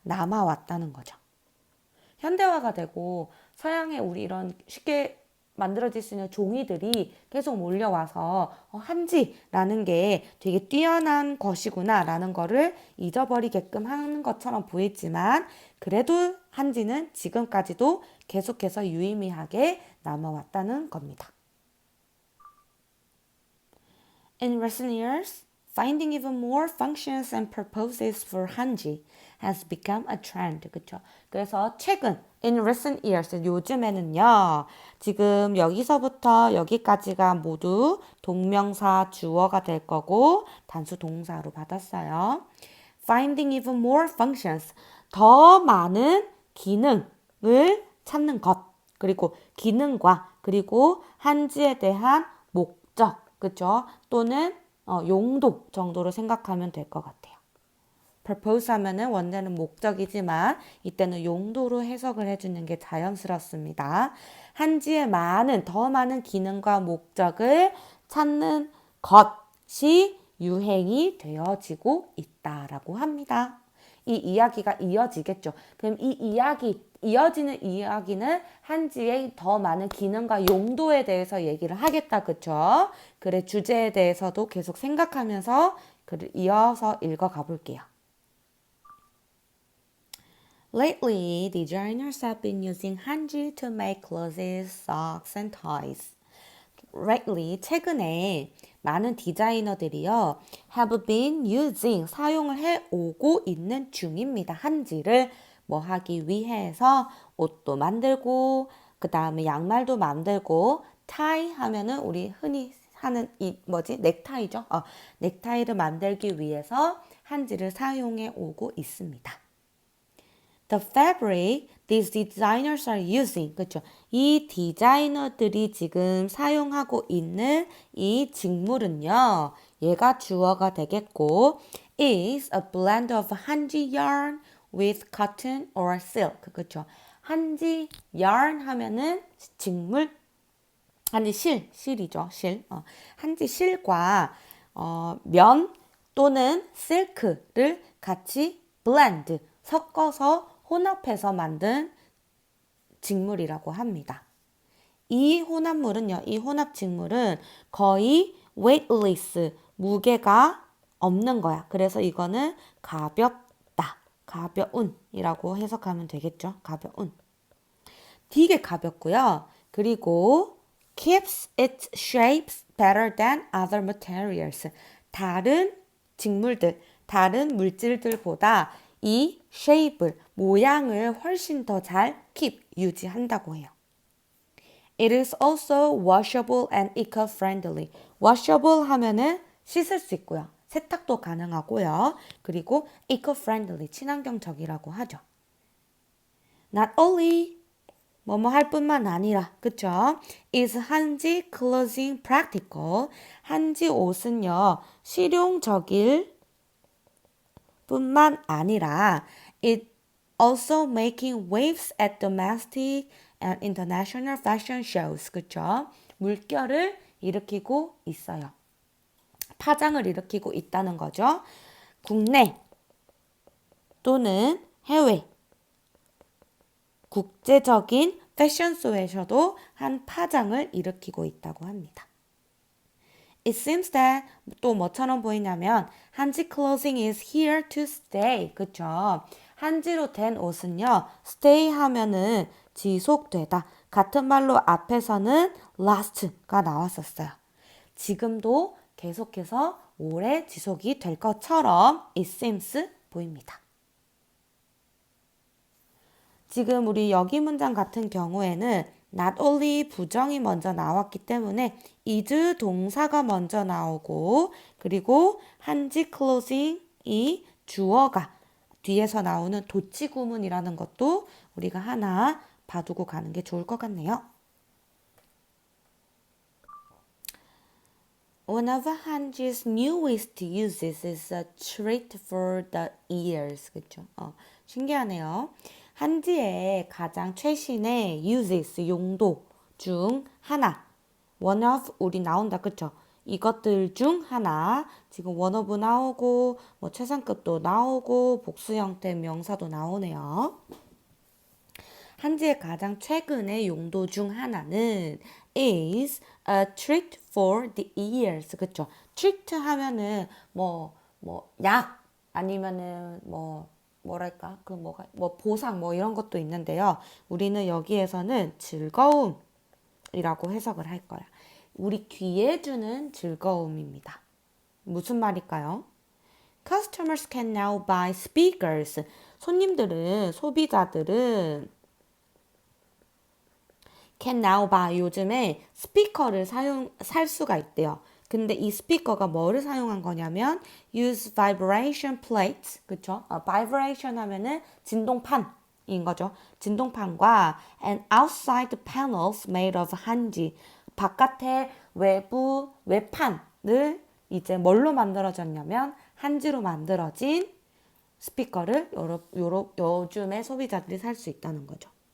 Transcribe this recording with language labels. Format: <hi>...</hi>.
<ko>남아왔다는 거죠. 현대화가 되고 서양의 우리 이런 쉽게 만들어질 수 있는 종이들이 계속 몰려와서 한지라는 게 되게 뛰어난 것이구나 라는 거를 잊어버리게끔 하는 것처럼 보이지만 그래도 한지는 지금까지도 계속해서 유의미하게 남아왔다는 겁니다.</ko> <en>In recent years, Finding even more functions and purposes for 한지 has become a trend.</en> <ko>그쵸? 그래서 최근,</ko> <en>in recent years,</en> <ko>요즘에는요, 지금 여기서부터 여기까지가 모두 동명사 주어가 될 거고, 단수 동사로 받았어요.</ko> <en>Finding even more functions,</en> <ko>더 많은 기능을 찾는 것. 그리고 기능과, 그리고 한지에 대한 목적, 그쵸? 또는 용도 정도로 생각하면 될 것 같아요. purpose 하면은 원래는 목적이지만 이때는 용도로 해석을 해주는 게 자연스럽습니다. 한지의 더 많은 기능과 목적을 찾는 것이 유행이 되어지고 있다라고 합니다. 이 이야기가 이어지겠죠. 그럼 이어지는 이야기는 한지의 더 많은 기능과 용도에 대해서 얘기를 하겠다. 그쵸? 글의 주제에 대해서도 계속 생각하면서 글을 이어서 읽어가 볼게요.</ko> <en>Lately, designers have been using 한지 to make clothes, socks, and toys.</en> <ko>Lately, 최근에 많은 디자이너들이요,</ko> <en>have been using,</en> <ko>사용을 해오고 있는 중입니다. 한지를 뭐 하기 위해서 옷도 만들고, 그 다음에 양말도 만들고, tie 하면은 우리 흔히 하는 넥타이죠. 넥타이를 만들기 위해서 한지를 사용해 오고 있습니다.</ko> <en>The fabric these designers are using,</en> <ko>그렇죠? 이 디자이너들이 지금 사용하고 있는 이 직물은요, 얘가 주어가 되겠고,</ko> <en>is a blend of 한지 yarn with cotton or silk,</en> <ko>그렇죠? 한지 yarn 하면은 직물, 한지 실이죠, 실. 한지 실과 면 또는 실크를 같이 blend, 섞어서 혼합해서 만든 직물이라고 합니다. 이 혼합 직물은 거의 weightless, 무게가 없는 거야. 그래서 이거는 가볍다, 가벼운이라고 해석하면 되겠죠. 가벼운. 되게 가볍고요.</ko> <en>그리고 keeps its shapes better than other materials.</en> <ko>다른 직물들, 다른 물질들보다 이 shape을, 모양을 훨씬 더 잘 keep, 유지한다고 해요.</ko> <en>It is also washable and eco-friendly.</en> <ko>washable 하면은 씻을 수 있고요. 세탁도 가능하고요. 그리고 eco-friendly, 친환경적이라고 하죠. Not only 뭐뭐 할 뿐만 아니라, 그쵸?</ko> <en>Is 한지 clothing practical?</en> <ko>한지 옷은요, 실용적일 뿐만 아니라</ko> <en>it also making waves at domestic and international fashion shows.</en> <ko>그쵸? 물결을 일으키고 있어요. 파장을 일으키고 있다는 거죠. 국내 또는 해외 국제적인 패션쇼에서도 한 파장을 일으키고 있다고 합니다.</ko> <en>It seems that</en> <ko>또 뭐처럼 보이냐면</ko> <en>한지 clothing is here to stay.</en> <ko>그쵸? 한지로 된 옷은요. stay 하면은 지속되다. 같은 말로 앞에서는 last가 나왔었어요. 지금도 계속해서 오래 지속이 될 것처럼</ko> <en>it seems</en> <ko>보입니다. 지금 우리 여기 문장 같은 경우에는 not only 부정이 먼저 나왔기 때문에 is 동사가 먼저 나오고 그리고 한지 clothing이 주어가 뒤에서 나오는 도치 구문이라는 것도 우리가 하나 봐두고 가는 게 좋을 것 같네요.</ko> <en>One of 한지's newest uses is a treat for the ears.</en> <ko>그쵸? 신기하네요. 한지의 가장 최신의 uses, 용도 중 하나. one of 우리 나온다. 그쵸? 이것들 중 하나. 지금 one of 나오고 뭐 최상급도 나오고 복수 형태 명사도 나오네요. 한지의 가장 최근의 용도 중 하나는</ko> <en>is a treat for the ears.</en> <ko>그쵸? treat 하면은 약 아니면은 뭐랄까 보상 이런 것도 있는데요. 우리는 여기에서는 즐거움이라고 해석을 할 거야. 우리 귀에 주는 즐거움입니다. 무슨 말일까요?</ko> <en>Customers can now buy speakers.</en> <ko>손님들은, 소비자들은</ko> <en>can now buy</en> <ko>요즘에 스피커를 살 수가 있대요. 근데 이 스피커가 뭐를 사용한 거냐면</ko> <en>use vibration plates,</en> <ko>그쵸? vibration 하면은 진동판인 거죠. 진동판과</ko> <en>and outside panels made of 한지,</en> <ko>바깥에 외부 외판을 이제 뭘로 만들어졌냐면 한지로 만들어진 스피커를 요즘에 소비자들이 살 수 있다는 거죠.</ko>